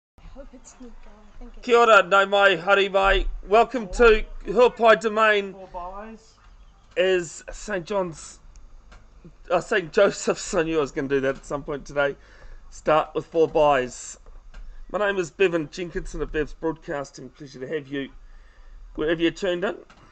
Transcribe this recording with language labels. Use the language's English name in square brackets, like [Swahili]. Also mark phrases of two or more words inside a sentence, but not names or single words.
[English] hope it's Nico. I think it's... [Māori] Kia ora, nau mai, hari mai. [English] Welcome to Huapai Domain. Four buys. Is St. Joseph's. I knew I was going to do that at some point today. Start with 4 buys. My name is Bevan Jenkinson of Bev's Broadcasting. Pleasure to have you wherever you're tuned in.